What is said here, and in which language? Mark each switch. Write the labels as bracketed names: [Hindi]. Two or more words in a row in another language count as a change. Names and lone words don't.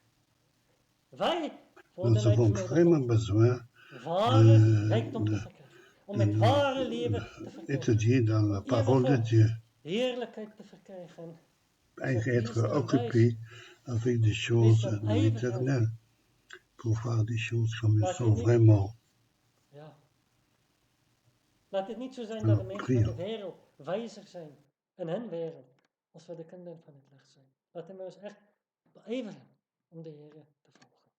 [French] Nous avons vraiment besoin d'étudier dans la parole de Dieu. Être occupé avec des choses de l'éternel pour voir des choses comme elles sont vraiment. [Dutch] Laat het niet zo zijn dat de mensen van de wereld wijzer zijn in hun wereld als we de kinderen van het licht zijn. Laten we ons echt beijveren om de Heer te volgen.